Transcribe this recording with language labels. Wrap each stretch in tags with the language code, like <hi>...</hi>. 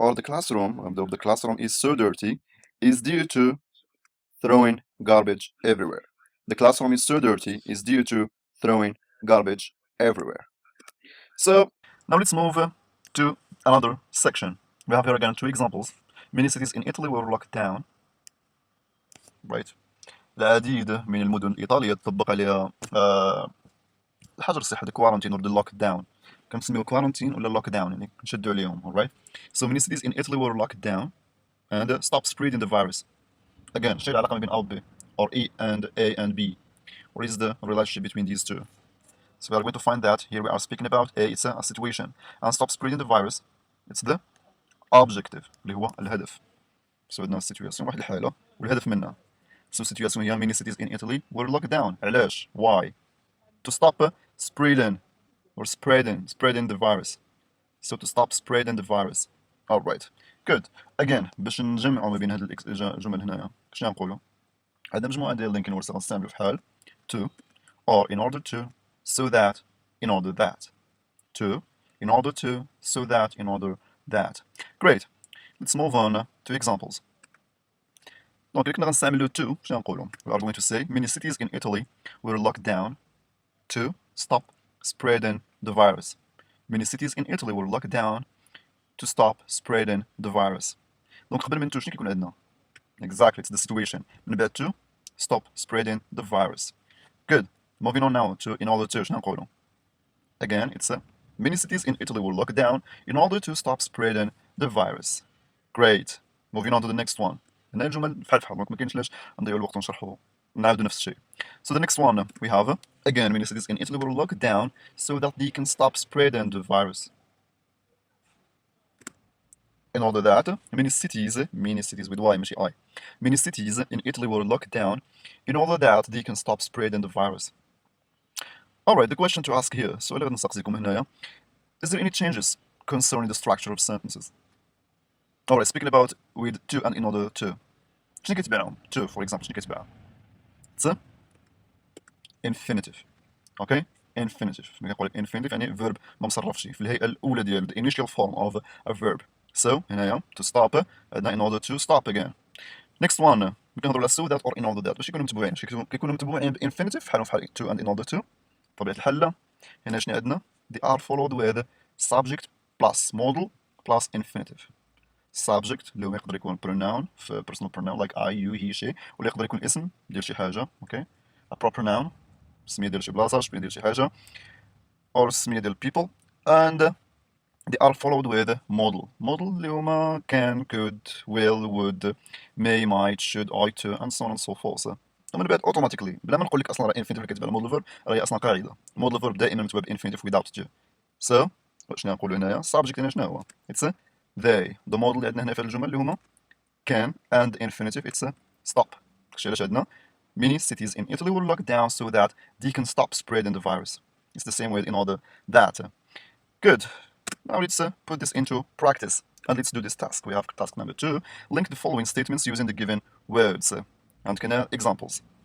<en>Or the classroom, though the classroom is so dirty, is due to throwing garbage everywhere. The classroom is so dirty is due to throwing garbage everywhere. So now let's move to another section. We have here again two examples. Many cities in Italy were locked down. Right.</en> <ar>العديد من المدن الإيطالية تطبق عليها الحجر الصحي</ar> <en>quarantine or the lockdown.</en> <ar>كنسميو</ar> <en>quarantine</en> <ar>ولا lockdown يعني نشدوا عليهم.</ar> <en>Alright. So many cities in Italy were locked down and stopped spreading the virus. Again,</en> <ar>شيء العلاقة ما بين</ar> <en>A و B or E and A and B. What is the relationship between these two? So we are going to find that here we are speaking about A, it's a situation, and stop spreading the virus, it's the objective</en> <ar>اللي هو الهدف.</ar> <en>So</en> <ar>عندنا situation واحد الحالة والهدف منها.</ar> <en>So situation</en> <ar>هي</ar> <en>many cities in Italy were locked down.</en> <ar>علاش؟</ar> <en>Why? To stop spreading or spreading the virus. So to stop spreading the virus. Alright. Good.</en> <ar>Again باش نجمعوا ما بين هاد الجمل هنايا شنو نقولوا؟ عندنا مجموعة ديال لينكين ورسا غنستعملوا في حال</ar> <en>to or in order to so that in order that to in order to so that in order that. Great. Let's move on to examples.</en> <ar>دونك كنا غنستعملوا to شنو نقولوا؟</ar> <en>We are going to say many cities in Italy were locked down to stop spreading the virus. Many cities in Italy were locked down to stop spreading the virus.</en> <ar>دونك قبل من to شنو كيكون عندنا؟</ar> <en>Exactly, it's the situation.</en> <ar>من بعد</ar> <en>to stop spreading the virus. Good. Moving on now to in order to</en> <ar>شنو نقولوا؟</ar> <en>Again, it's many cities in Italy were locked down in order to stop spreading the virus. Great. Moving on to the next one.</en> <ar>هنا الجمل بحال بحال دونك ما كاينش علاش نضيعوا الوقت ونشرحوا نعاودوا نفس الشيء.</ar> <en>So the next one we have again many cities in Italy were locked down so that they can stop spreading the virus. In order that many cities with Y</en> <ar>ماشي</ar> <en>I. Many cities in Italy were locked down in order that they can stop spreading the virus. Alright, the question to ask here,</en> <ar>السؤال اللي غنسقسيكم هنايا,</ar> <en>is there any changes concerning the structure of sentences? Alright, speaking about with to and in order to.</en> <ar>شنو كيتبعهم؟</ar> <en>to for example شنو كيتبعها؟ It's a infinitive. Okay? Infinitive.</en> <ar>ملي كنقول لك infinitive يعني verb ما مصرفش في الهيئة الأولى ديال</ar> <en>the initial form of a verb. So هنايا to stop عندنا in order to stop again. Next one</en> <ar>ملي كنهضروا على</ar> <en>so that or in order that باش يكونوا متبوعين كيكونوا متبوعين ب infinitive بحالهم بحال to and in order to.</en> <ar>طبيعة الحال هنا شنو عندنا؟</ar> <en>they are followed with subject plus modal plus infinitive.</en> <ar>subject اللي هو يقدر يكون pronoun في personal pronoun like I, you, he, she ولا يقدر يكون اسم ديال شي حاجة okay a proper noun سمية ديال شي بلاصة سمية ديال شي حاجة or سمية ديال people</ar> <en>and they are followed with modal اللي هما can, could, will, would, may, might, should, ought to and so on and so forth.</en> <ar>ومن بعد automatically بلا ما نقول لك اصلا راه infinitive اللي كتبع المودل verb راهي اصلا قاعدة modal verb دائما متبع ب infinitive without to. so شنو نقولوا هنايا subject هنا شنو هو</ar> <en>it's they the model</en> <ar>اللي عندنا هنا في الجمل اللي هما can and infinitive it's stop.</ar> <en>داكشي علاش عندنا many cities in Italy were locked down so that they can stop spreading the virus. It's the same way in order that. Good. Now let's put this into practice and let's do this task. We have task number 2. Link the following statements using the given words. And can examples.</en>